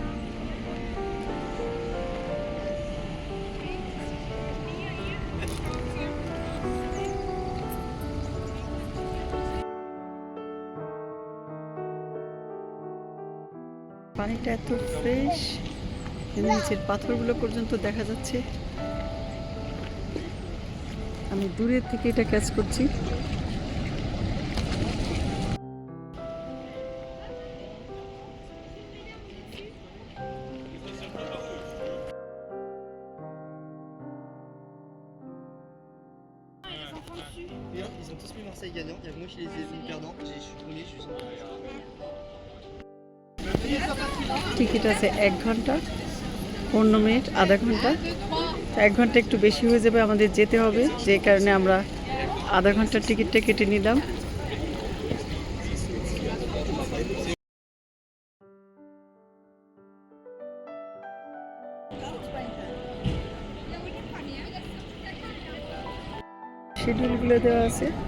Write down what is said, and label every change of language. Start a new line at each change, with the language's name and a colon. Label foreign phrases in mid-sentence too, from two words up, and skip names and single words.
Bangla: পানিটা এত ফ্রেশ, নিচের পাথরগুলো পর্যন্ত দেখা যাচ্ছে। আমি দূরের থেকে এটা ক্যাচ করছি।
French: Ils ont tous mis Marseille gagnant. Il y a moi qui les ai mis perdants. Je suis premier, je suis sans.
Bangla: টিকিট আছে 1 ঘন্টা 15 মিনিট, আধা ঘন্টা। 1 ঘন্টা একটু বেশি হয়ে যাবে, আমাদের যেতে হবে, যে কারণে আমরা আধা ঘন্টার টিকিটটা কেটে নিলাম। শিডিউলগুলো দেওয়া আছে।